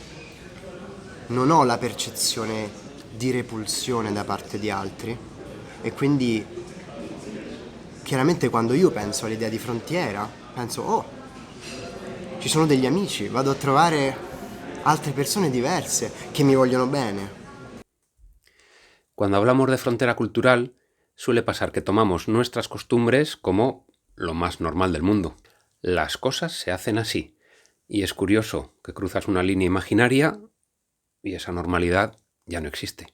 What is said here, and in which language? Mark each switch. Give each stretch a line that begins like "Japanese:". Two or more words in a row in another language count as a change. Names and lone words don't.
Italian: Non ho la percezione di repulsione da parte di altri e quindi chiaramente quando io penso all'idea di frontiera penso oh, ci sono degli amici, vado a trovare altre persone diverse che mi vogliono bene.
Spanish: Cuando hablamos de frontera cultural, suele pasar que tomamos nuestras costumbres como lo más normal del mundo. Las cosas se hacen así, y es curioso que cruzas una línea imaginaria y esa normalidad ya no existe.